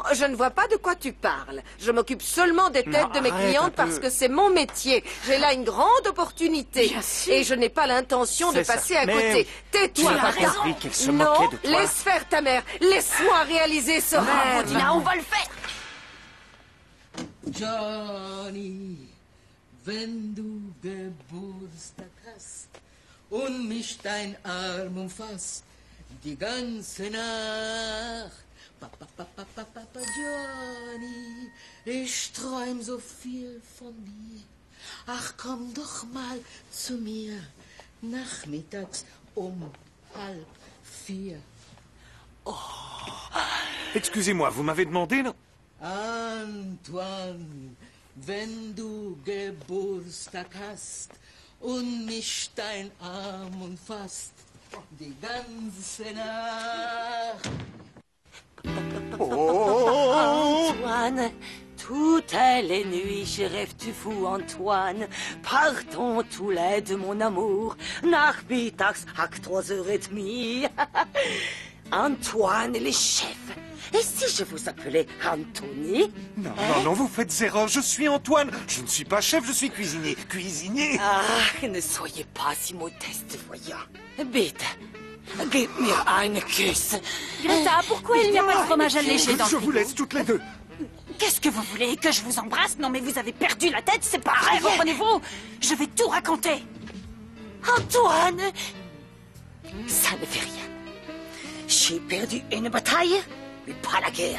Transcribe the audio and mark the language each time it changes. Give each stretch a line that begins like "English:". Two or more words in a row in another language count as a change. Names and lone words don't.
French: je ne vois pas de quoi tu parles. Je m'occupe seulement des têtes Non, de mes arrête un clientes peu. parce que c'est mon métier. J'ai là une grande opportunité. Bien sûr. Et je n'ai pas l'intention de C'est ça. passer à Mais côté. tu Tais-toi, n'as pas Maria. compris qu'elle se Non, moquait de toi. laisse faire ta mère. Laisse-moi réaliser ce Bravo, rêve. Dina, on va le faire!
German: Johnny, wenn du Geburtstag hast und mich dein Arm umfasst, die ganze Nacht. Papa, Papa, Papa, Papa, Johnny, ich träum so viel von dir. Ach, komm doch mal zu mir, nachmittags um 3:30.
French: Excusez-moi, vous m'avez demandé, non?
German: Antoine, wenn du Geburtstag hast und mich dein Arm umfasst, die ganze Nacht.
French: Antoine, toutes les nuits, je rêve du fou, Antoine. Partons tous les deux, mon amour, nachmittags à 3:30. Antoine, les chefs. Et si je vous appelais Anthony? Non, non, vous faites erreur. Je suis Antoine. Je ne suis pas chef, je suis cuisinier. Cuisinier. Ah, ne soyez pas si modeste, voyons.
German: Bitte, gib mir einen Kuss.
French: Greta, pourquoi il n'y a pas de fromage allégé dans le Je vous frigo? laisse toutes les deux. Qu'est-ce que vous voulez? Que je vous embrasse? Non mais vous avez perdu la tête, c'est pas vrai, reprenez-vous! Je vais tout raconter! Antoine, ça ne fait rien. J'ai perdu une bataille, mais pas la guerre.